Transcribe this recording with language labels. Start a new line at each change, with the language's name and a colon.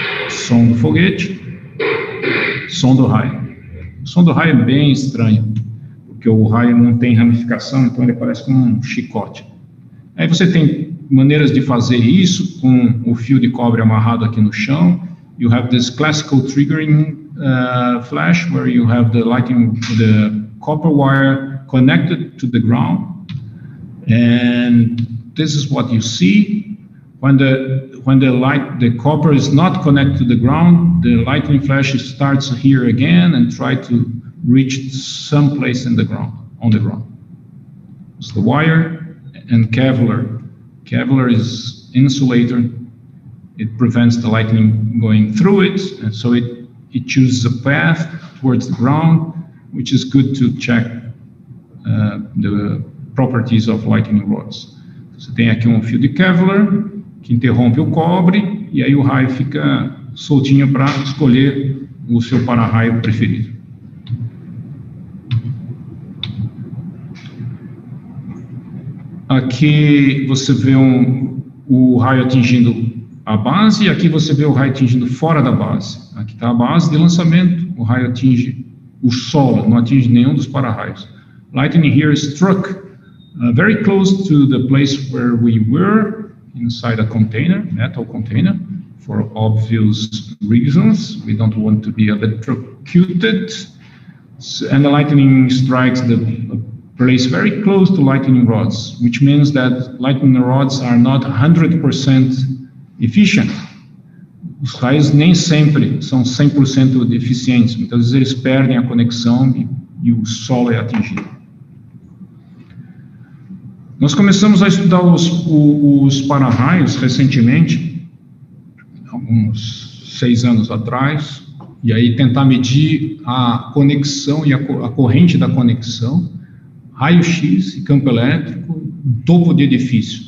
Portuguese: Som do foguete, som do raio. O som do raio é bem estranho, porque o raio não tem ramificação, então ele parece como um chicote. Aí você tem maneiras de fazer isso com o fio de cobre amarrado aqui no chão.
English: You have this classical triggering flash where you have the copper wire connected to the ground, and this is what you see. When the copper is not connected to the ground, the lightning flash starts here again and try to reach some place in the ground, on the ground. It's the wire and Kevlar. Kevlar is insulator. It prevents the lightning going through it, and so it chooses a path towards the ground, which is good to check the properties of lightning rods.
Portuguese: Você tem aqui um fio de Kevlar que interrompe o cobre, e aí o raio fica soltinho para escolher o seu para-raio preferido. Aqui você vê o raio atingindo a base, e aqui você vê o raio atingindo fora da base. Aqui está a base de lançamento, o raio atinge o solo, não atinge nenhum dos para-raios.
English: Lightning here struck very close to the place where we were, inside a container, metal container, for obvious reasons. We don't want to be electrocuted. And the lightning strikes the place very close to lightning rods, which means that lightning rods are not 100% efficient.
Portuguese: Os raios nem sempre são 100% eficientes. Muitas vezes eles perdem a conexão e o solo é atingido. Nós começamos a estudar os para-raios recentemente, alguns 6 anos atrás, e aí tentar medir a conexão e a corrente da conexão, raio-x e campo elétrico, topo de edifício.